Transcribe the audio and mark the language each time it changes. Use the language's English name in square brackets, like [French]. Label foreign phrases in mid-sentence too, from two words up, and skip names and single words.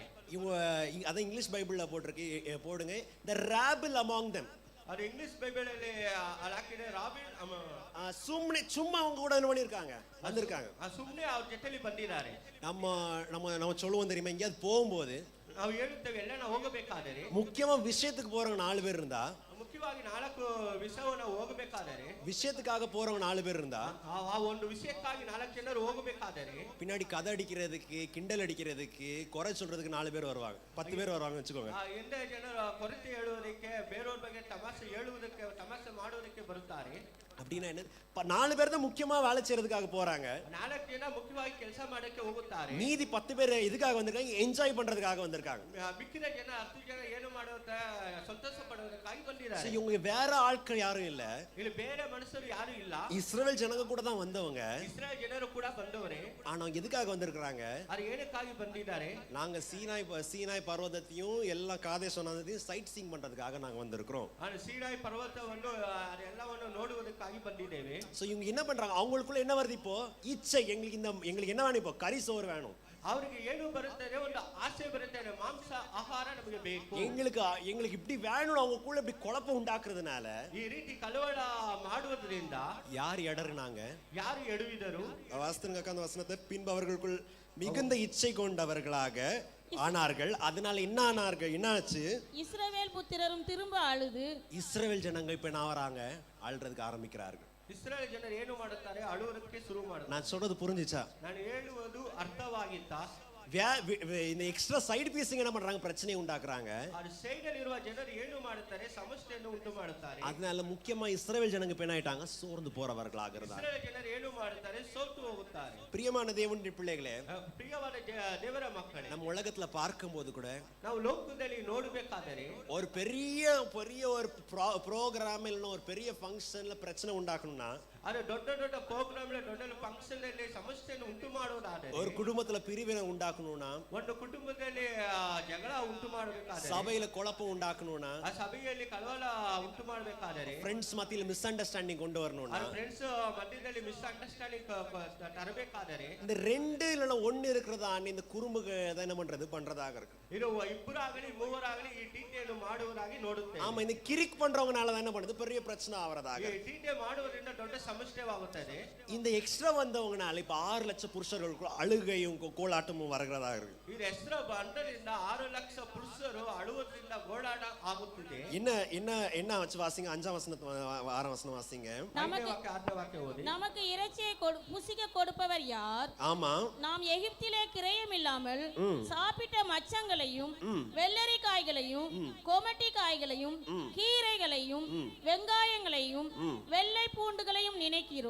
[Tamil] அத [English] English Bible [Tamil] போட்டிருக்கு, போடுங்க, [English] the rabble among them. [Tamil] அது [English] English Bible [Tamil] ಹಾಕಿದೆ ರಾಬಿನ್. சும்மா அவங்க கூட என்ன பண்ணிருக்காங்க, வந்திருக்காங்க. [Kannada] ಸುಮ್ಮನೆ ಅವ್ರ ಜೊತೆಲಿ ಬಂದಿದ್ದಾರೆ. [Tamil] நம்ம சொல்லுவோம் தெரியுமா, எங்கேயாவது போகும்போது [Kannada] ನಾವು ಹೇಳುತ್ತೇವೆ ಎಲ್ಲ ನಾವು ಹೋಗಬೇಕಾದರೆ, [Tamil] முக்கியமா விஷயத்துக்கு போறவங்க 4 பேர் இருந்தா, [Kannada] ಮುಖ್ಯವಾಗಿ 4 ವಿಷಯವನ್ನು ಹೋಗಬೇಕಾದರೆ, [Tamil] விஷயத்துக்காக போறவங்க 4 பேர் இருந்தா, [Kannada] ಆ ಒಂದು ವಿಷಯಕ್ಕಾಗಿ 4 ಜನರು ಹೋಗಬೇಕಾದರೆ [Tamil] பின்னாடி கதை அடிக்கிறதுக்கு, கிண்டல் அடிக்கிறதுக்கு, குறை சொல்றதுக்கு 4 பேர் வருவாங்க, 10 பேர் வருவாங்க வச்சுக்கோங்க. [Kannada] ಎಂದ ಜನರು ಕೊರತೆ ಹೇಳುವುದಕ್ಕೆ, ಬೇರೆಯವ್ರ ಬಗ್ಗೆ ತಮಾಷೆ ಹೇಳುವುದಕ್ಕೆ, ತಮಾಷೆ ಮಾಡುವುದಕ್ಕೆ ಬರುತ್ತಾರೆ. [Tamil] அப்படின்னா என்ன, 4 பேர் தான் முக்கியமா வேலை செய்யறதுக்காக போறாங்க. [Kannada] 4 ಜನ ಮುಖ್ಯವಾಗಿ ಕೆಲಸ ಮಾಡಕ್ಕೆ ಹೋಗುತ್ತಾರೆ. [Tamil] மீதி 10 பேர் இதுக்காக வந்திருக்காங்க, என்ஜாய் பண்றதுக்காக வந்திருக்காங்க. [Kannada] ಮಿಕ್ಕಿದ ಜನ 10 ಜನ ಏನು ಮಾಡುತ್ತ ಸಂತೋಷ ಪಡುವುದಕ್ಕಾಗಿ ಬಂದಿದ್ದಾರೆ. [Tamil] இவங்க வேற ஆட்கள் யாரும் இல்ல, [Kannada] ಇಲ್ಲಿ ಬೇರೆ ಮನುಷ್ಯರು ಯಾರು ಇಲ್ಲ, [Tamil] இஸ்ரவேல் ஜனங்க கூட தான் வந்தவங்க. [Kannada] ಇಸ್ರಾಯೇಲ್ ಜನರು ಕೂಡ ಬಂದವರೇ. [Tamil] ஆனா எதுக்காக வந்திருக்காங்க, [Kannada] ಅದು ಏನಕ್ಕಾಗಿ ಬಂದಿದ್ದಾರೆ? [Tamil] நாங்க சீனாய் பர்வதத்தையும் எல்லா காதேஸ் வனாந்தரையும் [English] sightseeing [Tamil] பண்றதுக்காக நாங்க வந்திருக்கிறோம். [Kannada] ಸೀನಾಯಿ ಪರ್ವತವನ್ನು ಅದೆಲ್ಲವನ್ನು ನೋಡುವುದಕ್ಕಾಗಿ ಬಂದಿದ್ದೇವೆ. [Tamil] சோ இவங்க என்ன பண்றாங்க, அவங்களுக்குள்ள என்ன வருது இப்போ, இச்சை. எங்களுக்கு என்ன வேணும் இப்போ, கறி சோறு வேணும். [Kannada] ಅವರಿಗೆ ಏನು ಬರುತ್ತದೆ, ಒಂದು ಆಸೆ ಬರುತ್ತದೆ, ಮಾಂಸ ಆಹಾರ ನಮಗೆ ಬೇಕು. [Tamil] எங்களுக்கு இப்படி வேணும், அவங்களுக்குள்ள இப்படி குழப்பம் உண்டாக்குறதுனால, [Kannada] ಈ ರೀತಿ ಕಲವಳ ಮಾಡುವುದರಿಂದ [Tamil] யார் இடறுனாங்க, [Kannada] ಯಾರು ಎಡುವಿದರು? [Tamil] வாஸ்தவங்க அந்த வசனத்தை, பின்பு அவர்களுக்குள் மிகுந்த இச்சை கொண்டவர்களாக ஆனார்கள். அதனால என்ன ஆனார்கள், என்னாச்சு, இஸ்ரவேல் புத்திரரும் திரும்ப அழுது, இஸ்ரவேல் ஜனங்க இப்ப என்ன வராங்க, அழுறதுக்கு ஆரம்பிக்கிறார்கள். [Kannada] ಇಸ್ರಾಯೇಲ್ ಜನರು ಏನು ಮಾಡುತ್ತಾರೆ, ಅಳುವುದಕ್ಕೆ ಶುರು ಮಾಡುತ್ತಾರೆ. [Tamil] நான் சொல்றது புரிஞ்சுச்சா? [Kannada] ನಾನು ಹೇಳುವುದು ಅರ್ಥವಾಗಿತ್ತಾ? [Tamil] இந்த [English] extra side piecing [Tamil] என்ன பண்றாங்க, பிரச்சனை உண்டாக்குறாங்க. [Kannada] ಅದು ಸೈಡಲ್ಲಿ ಇರುವ ಜನರು ಏನು ಮಾಡುತ್ತಾರೆ, ಸಮಸ್ಯೆಯನ್ನು ಉಂಟು ಮಾಡುತ್ತಾರೆ. [Tamil] அதனால முக்கியமா இஸ்ரவேல் ஜனங்க இப்ப என்ன ஆயிட்டாங்க, சோர்ந்து போறவர்களாக இருந்தாங்க. [Kannada] ಇಸ್ರಾಯೇಲ್ ಜನರು ಏನು ಮಾಡುತ್ತಾರೆ, ಸೋತು ಹೋಗುತ್ತಾರೆ. [Tamil] பிரியமான தேவனுடைய பிள்ளைகளே, [Kannada] ಪ್ರಿಯವಾದ ದೇವರ ಮಕ್ಕಳೇ, [Tamil] நம்ம உலகத்துல பார்க்கும்போது கூட, [Kannada] ನಾವು ಲೋಕದಲ್ಲಿ ನೋಡಬೇಕಾದರೆ [Tamil] ஒரு பெரிய ஒரு ப்ரோக்ராம் இல்லைன்னா ஒரு பெரிய ஃபங்க்ஷன்ல பிரச்சனை உண்டாக்கணும்னா, [Kannada] ಅದು ದೊಡ್ಡ ದೊಡ್ಡ ಪ್ರೋಗ್ರಾಮ್ ದೊಡ್ಡ ಫಂಕ್ಷನ್ ಅಲ್ಲಿ ಸಮಸ್ಯೆಯನ್ನು ಉಂಟು ಮಾಡುವುದಾದರೆ, [Tamil] ஒரு குடும்பத்துல பிரிவினை உண்டாக்கணும்னா, [Kannada] ಒಂದು ಕುಟುಂಬದಲ್ಲಿ ಜಗಳ ಉಂಟು ಮಾಡಬೇಕಾದರೆ, [Tamil] சபையில குழப்பம் உண்டாக்கணும்னா, [Kannada] ಆ ಸಭೆಯಲ್ಲಿ ಕಲವಳ ಉಂಟು ಮಾಡಬೇಕಾದರೆ, [Tamil] ஃப்ரெண்ட்ஸ் மத்தியில [English] misunderstanding [Tamil] கொண்டு வரணும்னா, [Kannada] ಫ್ರೆಂಡ್ಸ್ ಮಧ್ಯದಲ್ಲಿ [English] misunderstanding [Kannada] ತರಬೇಕಾದರೆ, [Tamil] இந்த 2 இல்லைன்னா 1 இருக்கிறதா இந்த குறும்புக என்ன பண்றதாக இருக்கு. [Kannada] ಇದು ಇಬ್ಬರಾಗಲಿ ಮೂವರಾಗಲಿ ಈ ಟೀಕೆಯನ್ನು ಮಾಡುವುದಾಗಿ ನೋಡುತ್ತೇವೆ. [Tamil] ஆமா, இந்த கிரிக் பண்றவங்கனால தான் என்ன பண்ணுது, பெரிய பிரச்சனை ஆவறதாக. [Kannada] ಈ ಟೀಕೆ ಮಾಡುವುದರಿಂದ ದೊಡ್ಡ ಸಮಸ್ಯೆವಾಗುತ್ತದೆ. [Tamil] இந்த எக்ஸ்ட்ரா வந்தவங்கனால இப்ப 6 லட்சம் புருஷர்களுக்கு அழுகையும் கோலாட்டமும் வருகிறதா இருக்கு. [Kannada] ಇದು ಎಕ್ಸ್ಟ್ರಾ ಬಂಡದಿಂದ 6 ಲಕ್ಷ ಪುರುಷರು ಅಳುವುದರಿಂದ ಗೋಳಾಟ ಆಗುತ್ತಿದೆ. [Tamil] என்ன வச்சு வாசிங்க, 5ஆம் வசனம் 6ஆம் வசனம் வாசிங்க. நமக்கு இறைச்சியை புசிக்க கொடுப்பவர் யார்? ஆமா, நாம் எகிப்திலே கிரயம் இல்லாமல் சாப்பிட்ட மச்சங்களையும் வெள்ளரி காய்களையும் கொமட்டி காய்களையும் கீரைகளையும் வெங்காயங்களையும் வெள்ளை பூண்டுகளையும் நினைக்கிறோம்.